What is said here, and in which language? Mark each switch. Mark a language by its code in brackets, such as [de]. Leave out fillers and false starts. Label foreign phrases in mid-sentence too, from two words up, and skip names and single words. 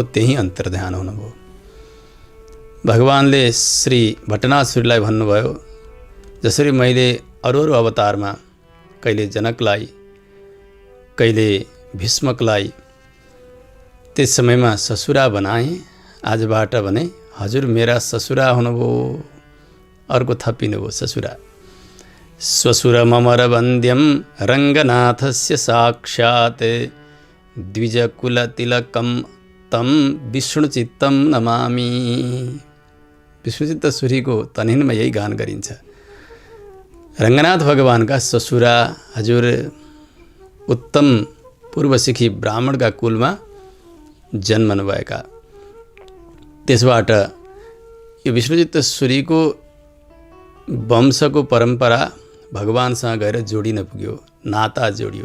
[ne] त्यही अन्तर्ध्यान हुनुभयो। भगवानले श्री भट्टनाथश्वरीलाई भन्नुभयो, जसरी मैले अरू अवतारमा कहिले जनकलाई, कहिले भीष्मकलाई त्यस समयमा ससुरा बनाएँ, आजबाट भने हजुर मेरा ससुरा हुनुभयो। अर्को थपिनुभयो ससुरा। [sa] स्वसुर ममर वन्द्यम रङ्गनाथस्य साक्षात् द्विजकुलतिलकं तम विष्णुचित्तं नमामि। [ne] विष्णुचित्त सूरीको तनहिनमा यही गान गरिन्छ। रङ्गनाथ भगवानका ससुरा हजुर उत्तम पूर्वसिखी ब्राह्मणका कुलमा जन्मनुभएका। त्यसबाट यो विष्णुचित्त सूरीको वंशको परम्परा भगवानसँग गएर जोडिन पुग्यो, नाता जोडियो।